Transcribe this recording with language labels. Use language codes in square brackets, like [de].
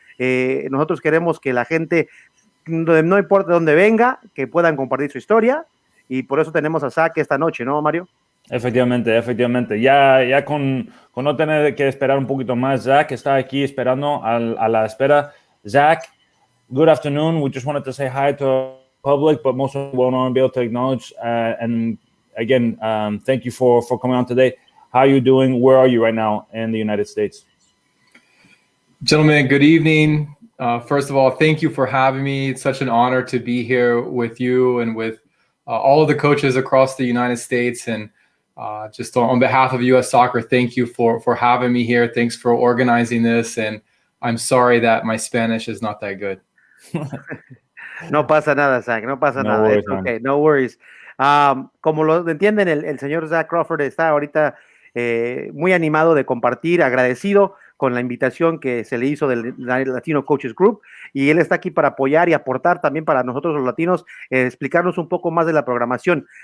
[es] Nosotros queremos que la gente, no importa dónde venga, que puedan compartir su historia, y por eso tenemos a Zac esta noche, ¿no, Mario? Efectivamente. Ya con no tener que esperar un poquito más, Zac está aquí esperando a la espera. [en] Zac, good afternoon. We just wanted to say hi to the public, but most of all, we want to be able to acknowledge and again, thank you for coming on today. How are you doing? Where are you right now in the United States? Gentlemen, good evening. First of all, thank you for having me. It's such an honor to be here with you and with all of the coaches across the United States. And just on behalf of U.S. Soccer, thank you for having me here. Thanks for organizing this. And I'm sorry that my Spanish is not that good. [es] No pasa nada, Zac, no pasa nada. [en] Worries, okay, no worries. [es] Como lo entienden, el señor Zac Crawford está ahorita muy animado de compartir, agradecido con la invitación que se le hizo del Latino Coaches Group, y él está aquí para apoyar y aportar también para nosotros los latinos, explicarnos un poco más de la programación.